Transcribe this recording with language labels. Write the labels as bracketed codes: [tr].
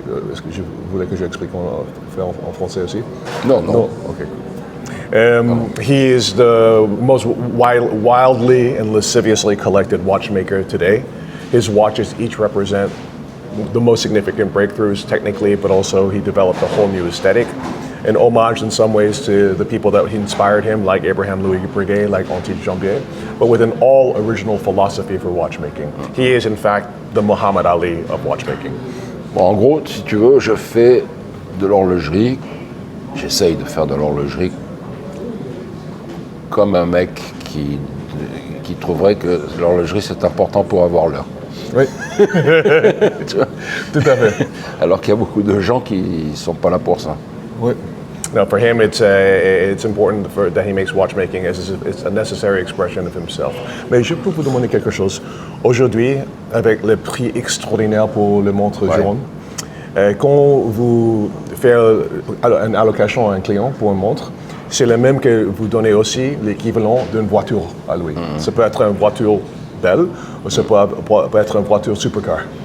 [fr] Est-ce que vous voulez que j'explique en français aussi? Non, non. [en] Okay. He is the most wildly and lasciviously collected watchmaker today. His watches each represent the most significant breakthroughs technically, but also he developed a whole new aesthetic. An homage in some ways to the people that inspired him, like Abraham Louis Breguet, like Anti-Jambier, but with an all original philosophy for watchmaking. He is in fact the Muhammad Ali of watchmaking. [fr] Bon, en gros, si tu veux, je fais de l'horlogerie, j'essaye de faire de l'horlogerie comme un mec qui trouverait que l'horlogerie c'est important pour avoir l'heure. Oui, tout à fait. Alors qu'il y a beaucoup de gens qui ne sont pas là pour ça. Oui. [en] No, for him, it's important that he makes watchmaking as it's a necessary expression of himself. [fr] Mais je peux vous demander quelque chose. Aujourd'hui, avec le prix extraordinaire pour le montre Journe, quand vous faites une allocation à un client pour une montre, c'est le même que vous donnez aussi l'équivalent d'une voiture à lui. Ça peut être une voiture belle ou ça peut être une voiture supercar.